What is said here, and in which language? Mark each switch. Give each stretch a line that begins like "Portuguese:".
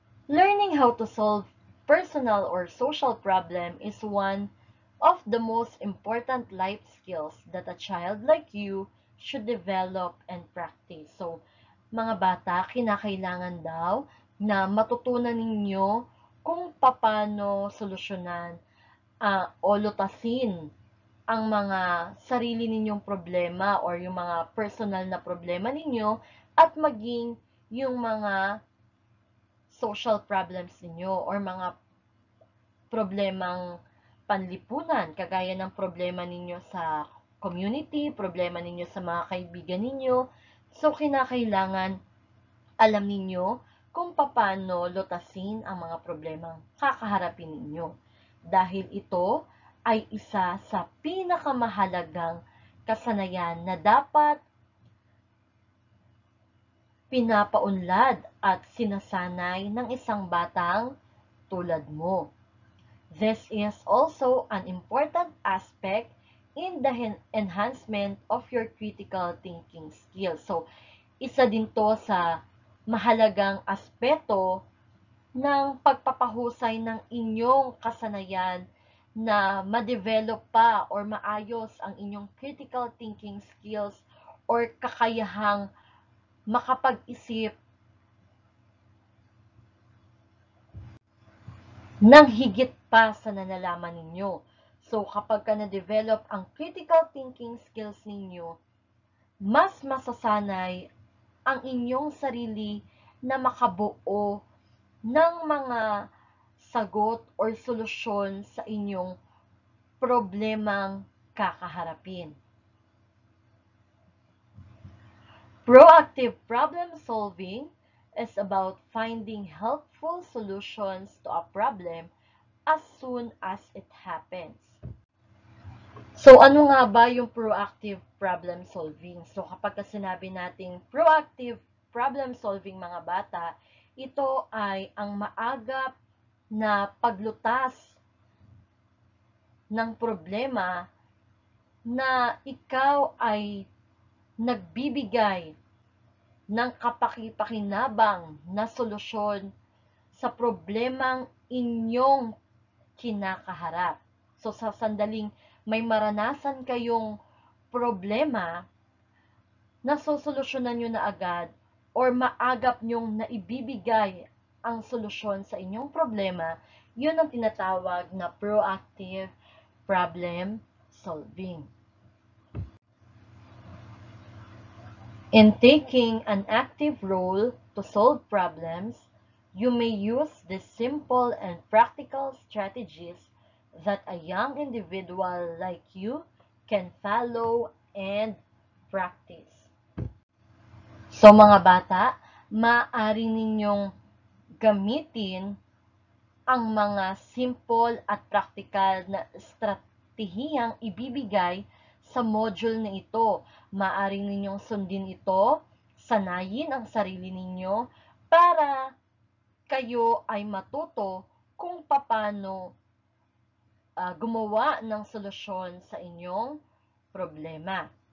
English: Learning how to solve personal or social problem is one of the most important life skills that a child like you should develop and practice.
Filipino: So, mga bata, kinakailangan daw na matutunan ninyo kung paano solusyonan o lutasin ang mga sarili ninyong problema or yung mga personal na problema ninyo at maging yung mga social problems ninyo or mga problemang panlipunan, kagaya ng problema ninyo sa community, problema ninyo sa mga kaibigan ninyo. So, kinakailangan alam ninyo kung paano lutasin ang mga problemang kakaharapin ninyo. Dahil ito ay isa sa pinakamahalagang kasanayan na dapat pinapaunlad at sinasanay ng isang batang tulad mo.
English: This is also an important aspect in the enhancement of your critical thinking skills.
Filipino: So, isa din to sa mahalagang aspeto ng pagpapahusay ng inyong kasanayan na ma-develop pa or maayos ang inyong critical thinking skills or kakayahang makapag-isip ng higit pa sa nalalaman ninyo. So, kapag ka na-develop ang critical thinking skills ninyo, mas masasanay ang inyong sarili na makabuo ng mga sagot or solusyon sa inyong problemang kakaharapin.
English: Proactive problem solving is about finding helpful solutions to a problem as soon as it happens.
Filipino: So, ano nga ba yung proactive problem solving? So, kapag sinabi nating proactive problem solving mga bata, ito ay ang maagap na paglutas ng problema na ikaw ay nagbibigay ng kapaki-pakinabang na solusyon sa problemang inyong kinakaharap. So, sa sandaling may maranasan kayong problema, nasosolusyonan nyo na agad or maagap nyong naibibigay ang solusyon sa inyong problema, yun ang tinatawag na proactive problem solving.
English: In taking an active role to solve problems, you may use these simple and practical strategies that a young individual like you can follow and practice.
Filipino: So mga bata, maaari ninyong gamitin ang mga simple at praktikal na estratehiyang ibibigay sa module na ito. Maaari ninyong sundin ito, sanayin ang sarili ninyo para kayo ay matuto kung paano gumawa ng solusyon sa inyong problema.